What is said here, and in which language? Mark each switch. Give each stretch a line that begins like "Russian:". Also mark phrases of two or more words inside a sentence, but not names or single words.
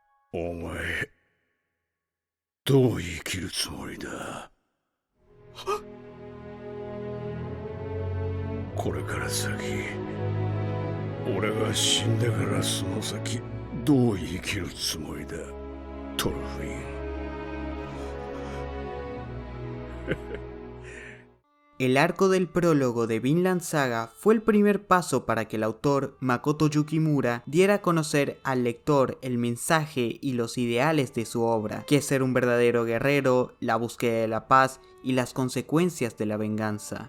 Japanese: お前、どう生きるつもりだ。これから先、俺が死んでからその先、どう生きるつもりだ、トルフィン。
Spanish: El arco del prólogo de Vinland Saga fue el primer paso para que el autor Makoto Yukimura diera a conocer al lector el mensaje y los ideales de su obra, que es ser un verdadero guerrero, la búsqueda de la paz y las consecuencias de la venganza.